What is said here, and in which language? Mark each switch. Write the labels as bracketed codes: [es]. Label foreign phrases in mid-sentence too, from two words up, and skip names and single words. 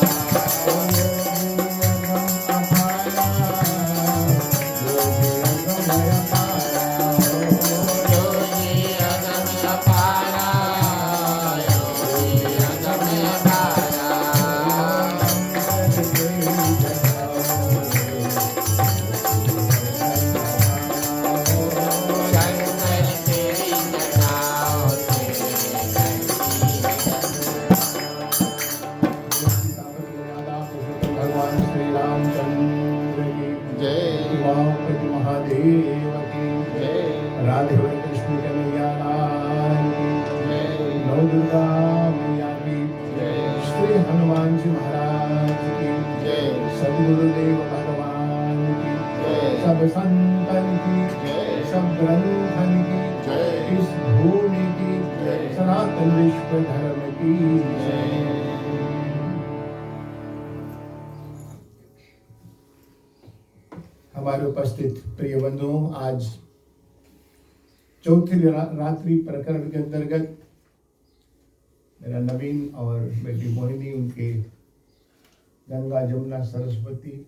[hi] योगी अगमय अपारा, योगी अगमय अपारा, शंकर तेरी कथाओं से भगवान श्री रामचंद्र की जय उमापति महादेव की जय राधे कृष्ण कन्हैया लाल की जय नौ दुर्गा मैया की जय श्री हनुमान जी महाराज की जय सदगुरुदेव भगवान की जय सब संतन की जय सब ग्रंथन की जय इस भूमि की जय सनातन विश्व धर्म की जय। हमारे उपस्थित प्रिय बंधुओं, आज चौथी रात्रि प्रकरण के अंतर्गत मेरा नवीन और बेटी मोहिनी, उनके गंगा जमुना सरस्वती,